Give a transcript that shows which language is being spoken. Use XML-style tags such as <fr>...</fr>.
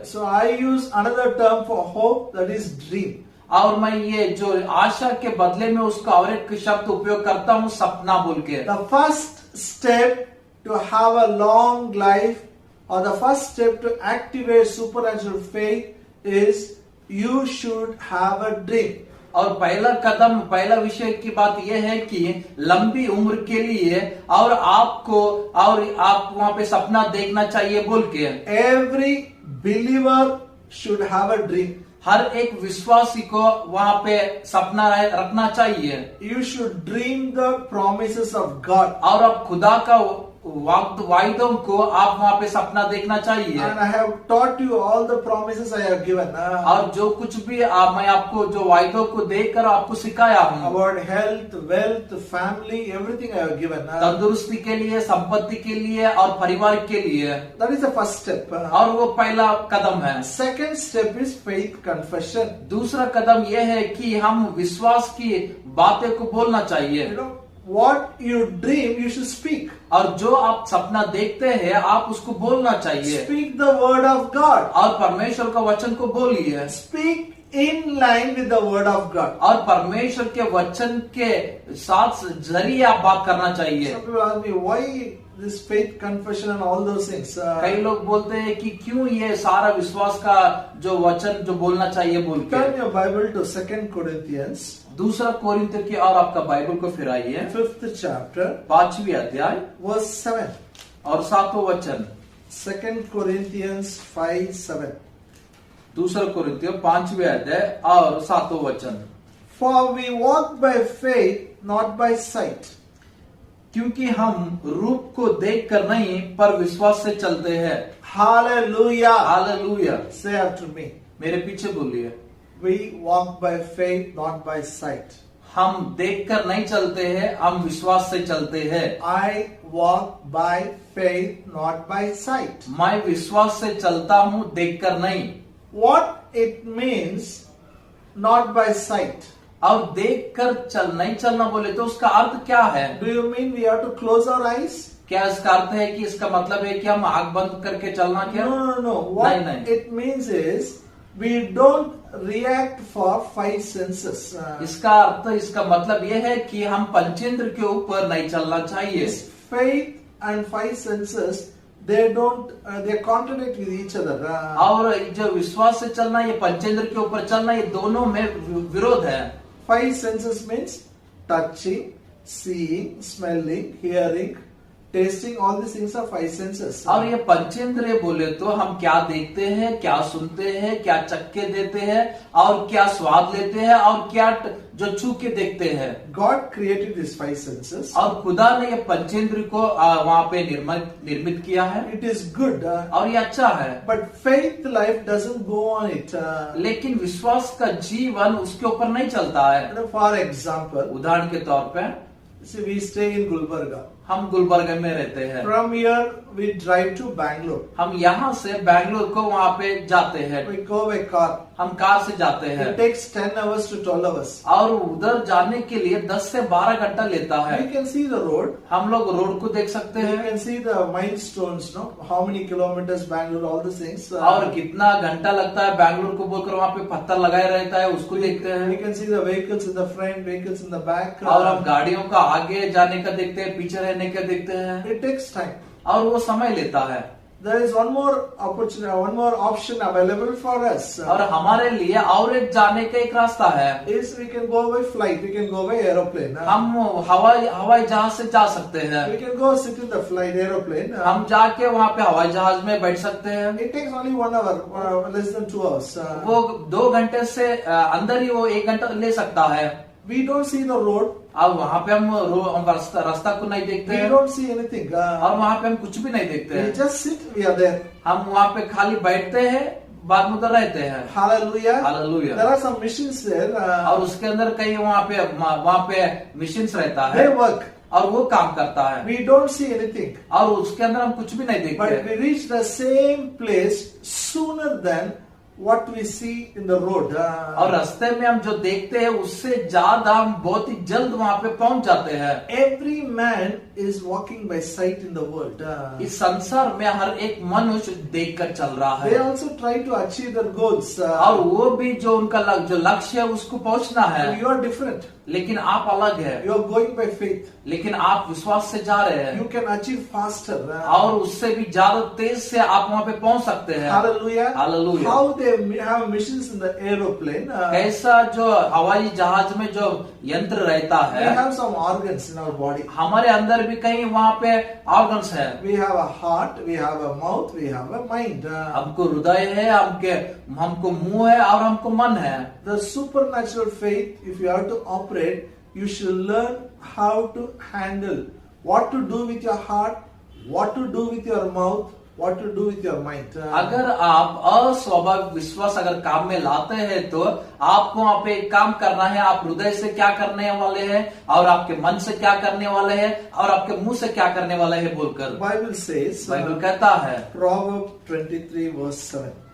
<en>So I use another term for hope, that is dream.</en> <hi>और मैं ये जो आशा के बदले में उसका और एक शब्द उपयोग करता हूँ सपना बोल के।</hi> <en>The first step to have a long life, or the first step to activate supernatural faith, is you should have a dream.</en> <hi>और पहला विषय की बात यह है कि लंबी उम्र के लिए और आपको और आप वहाँ पे सपना देखना चाहिए बोल के।</hi> <en>Every believer should have a dream.</en> <hi>हर एक विश्वासी को वहाँ पे सपना रखना चाहिए।</hi> <en>You should dream the promises of God.</en> <hi>और आप खुदा का वायदों को आप वहाँ पे सपना देखना चाहिए।</hi> <en>And I have taught you all the promises I have given.</en> <hi>और जो कुछ भी मैं आपको जो वायदों को देकर आपको सिखाया हूँ</hi> <en>About health, wealth, family, everything I have given.</en> <hi>तंदुरुस्ती के लिए, संपत्ति के लिए और परिवार के लिए।</hi> <en>That is the first step.</en> <hi>और वो पहला कदम है।</hi> <en>Second step is faith confession.</en> <hi>दूसरा कदम यह है कि हम विश्वास की बातें को बोलना चाहिए।</hi> <en>You know, what you dream, you should speak.</en> <hi>और जो आप सपना देखते हैं आप उसको बोलना चाहिए।</hi> <en>Speak the word of God.</en> <hi>और परमेश्वर का वचन को बोलिए।</hi> <en>Speak in line with the word of God.</en> <hi>और परमेश्वर के वचन के साथ जरिए आप बात करना चाहिए।</hi> <en>Some people ask me, why this faith confession and all those things?</en> <hi>कई लोग बोलते हैं कि क्यों ये सारा विश्वास का जो वचन जो बोलना चाहिए बोल के।</hi> <en>Turn your Bible to 2 Corinthians.</en> <hi>दूसरा कोरिन्थियों की और आपका बाइबल को फिराइए</hi> <en>5th chapter,</en> <hi>5वीं अध्याय</hi> <en>verse 7.</en> <hi>और 7वां वचन।</hi> <en>2 Corinthians 5:7.</en> <hi>दूसरा कोरिन्थियों 5वीं अध्याय और 7वां वचन।</hi> <en>For we walk by faith, not by sight.</en> <hi>क्योंकि हम रूप को देखकर नहीं पर विश्वास से चलते हैं।</hi> <en>Hallelujah.</en> <hi>Hallelujah.</hi> <en>Say after me.</en> <hi>मेरे पीछे बोलिए।</hi> <en>We walk by faith, not by sight.</en> <hi>हम देखकर नहीं चलते हैं, हम विश्वास से चलते हैं।</hi> <en>I walk by faith, not by sight.</en> <hi>मैं विश्वास से चलता हूँ, देखकर नहीं।</hi> <en>What it means, not by sight?</en> <hi>और देखकर नहीं चलना बोले तो उसका अर्थ क्या है?</hi> <en>Do you mean we have to close our eyes?</en> <hi>क्या इसका अर्थ है कि इसका मतलब है कि हम आंख बंद करके चलना क्या?</hi> <en>No. What</en> <hi>नहीं।</hi> <en>it means is we don't react for 5 senses.</en> <hi>इसका मतलब यह है कि हम पंचेंद्र के ऊपर नहीं चलना चाहिए।</hi> <en>This faith and 5 senses, they contradict with each other.</en> <hi>और जो विश्वास से चलना, ये पंचेंद्र के ऊपर चलना, ये दोनों में विरोध है।</hi> <en>5 senses means touching, seeing, smelling, hearing, tasting, all these things are five senses.</en> <hi>और ये पंचेंद्रिय बोले तो हम क्या देखते हैं, क्या सुनते हैं, क्या चक्के देते हैं और क्या स्वाद लेते हैं और क्या जो छू के देखते हैं.</hi> <en>God created these five senses.</en> <hi>और खुदा ने ये पंचेंद्रिय को वहाँ पे निर्मित किया है.</hi> <en>It is good,</en> <hi>और ये अच्छा है.</hi> <en>but faith life doesn't go on it.</en> <hi>लेकिन विश्वास का जीवन उसके ऊपर नहीं चलता है.</hi> <en>For example,</en> <hi>उदाहरण के तौर पे</hi> <en>see, we stay in Gulbarga.</en> <hi>हम गुलबर्गा में रहते हैं.</hi> <en>From here we drive to Bangalore.</en> <hi>हम यहाँ से बैंगलोर को वहाँ पे जाते हैं.</hi> <en>We go by car.</en> <hi>हम कार से जाते हैं.</hi> <en>It takes 10 hours to 12 hours.</en> <hi>और उधर जाने के लिए 10 से 12 घंटा लेता है.</hi> <en>We can see the road.</en> <hi>हम लोग रोड को देख सकते</hi> <en>We</en> <hi>हैं.</hi> <en>can see the milestones, no? How many kilometers Bangalore, all these things.</en> <hi>और कितना घंटा लगता है बैंगलोर को बोलकर वहाँ पे पत्थर लगाए रहता है, उसको देखते</hi> <en>We</en> <hi>हैं.</hi> <en>can see the vehicles in the front, vehicles in the back.</en> <hi>और हम गाड़ियों का आगे जाने का देखते हैं, पीछे रहने का देखते हैं.</hi> <en>It takes time.</en> <hi>और वो समय लेता है.</hi> <en>There is one more opportunity, one more option available for us.</en> <hi>और हमारे लिए और एक जाने का एक रास्ता है.</hi> <en>Is we can go by flight, we can go by aeroplane.</en> <hi>हम हवाई जहाज से जा सकते हैं.</hi> <en>We can go sit in the flight aeroplane.</en> <hi>हम जाके वहाँ पे हवाई जहाज में बैठ सकते हैं.</hi> <en>It takes only 1 hour, less than 2 hours.</en> <hi>वो 2 घंटे से अंदर ही वो 1 घंटा ले सकता है.</hi> <en>We don't see the road.</en> <hi>अब वहाँ पे हम रास्ता को नहीं देखते</hi> <en>We</en> <hi>हैं.</hi> <en>don't see anything.</en> <hi>और वहाँ पे हम कुछ भी नहीं देखते</hi> <en>We</en> <hi>हैं.</hi> <en>just sit, we are there.</en> <hi>हम वहाँ पे खाली बैठते हैं, बाद में उधर रहते हैं.</hi> <en>Hallelujah. Hallelujah. There are some missions there.</en> <hi>और उसके अंदर कई वहाँ पे मिशंस रहता</hi> <en>They</en> <hi>है</hi> <en>work.</en> <hi>और वो काम करता है.</hi> <en>We don't see anything.</en> <hi>और उसके अंदर हम कुछ भी नहीं</hi> <en>But</en> <hi>देखते.</hi> <en>we reach the same place sooner than what we see in the road.</en> <hi>और रास्ते में हम जो देखते हैं उससे ज्यादा हम बहुत ही जल्द वहाँ पे पहुंच जाते हैं.</hi> <en>Every man is walking by sight in the world.</en> <hi>इस संसार में हर एक मनुष्य देखकर चल रहा</hi> <en>They</en> <hi>है.</hi> <en>also try to achieve their goals.</en> <hi>और वो भी जो उनका जो लक्ष्य है उसको पहुंचना है.</hi> <en>You are different.</en> <hi>लेकिन आप अलग है.</hi> <en>You are going by faith.</en> <hi>लेकिन आप विश्वास से जा रहे हैं.</hi> <en>You can achieve faster.</en> <hi>और उससे भी ज्यादा तेज से आप वहाँ पे पहुंच सकते हैं.</hi> <en>Hallelujah. Hallelujah. How they have missions in the aeroplane.</en> <hi>ऐसा जो हवाई जहाज में जो यंत्र रहता</hi> <en>We</en> <hi>है,</hi> <en>have some organs in our body.</en> <hi>हमारे अंदर भी कहीं वहाँ पे ऑर्गन्स है.</hi> <en>We have a heart, we have a mouth, we have a mind.</en> <hi>हमको हृदय है, हमको मुंह है और हमको मन है.</hi> <en>The supernatural faith, if you have to operate, you should learn how to handle, what to do with your heart, what to do with your mouth, what to do with your mind.</en> <hi>अगर आप अस्वाभाविक विश्वास अगर काम में लाते हैं तो आपको वहाँ पे एक काम करना है. आप हृदय से क्या करने वाले हैं और आपके मन से क्या करने वाले हैं और आपके मुंह से क्या करने वाले हैं बोलकर.</hi> <en>Bible says,</en> <hi>बाइबल कहता है,</hi> <en>Proverbs 23 verse 7.</en>